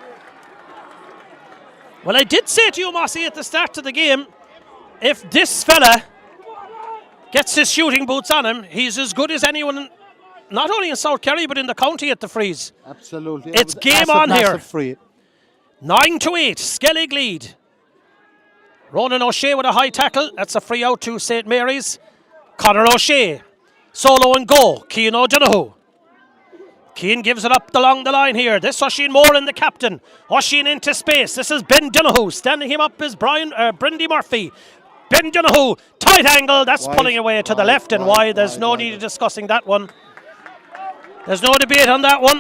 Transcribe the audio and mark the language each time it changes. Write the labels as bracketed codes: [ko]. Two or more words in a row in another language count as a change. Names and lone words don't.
[en] Well, I did say to you, Mossy, at the start of the game, if this fella gets his shooting boots on him, he's as good as anyone, not only in South Kerry, but in the county at the freeze. Absolutely. It's game on here. Free. 9-8, Skellig lead. Ronan O'Shea with a high tackle. That's a free out to St. Mary's. Conor O'Shea. Solo and go. Cian O'Donoghue. Cian gives it up along the line here. This Oisin Moran, the captain. Oisin into space. This is Ben Donoghue. Standing him up is Brindy Murphy. Ben Donoghue. Tight angle. That's pulling away to the left and wide. There's no need of discussing that one. There's no debate on that one.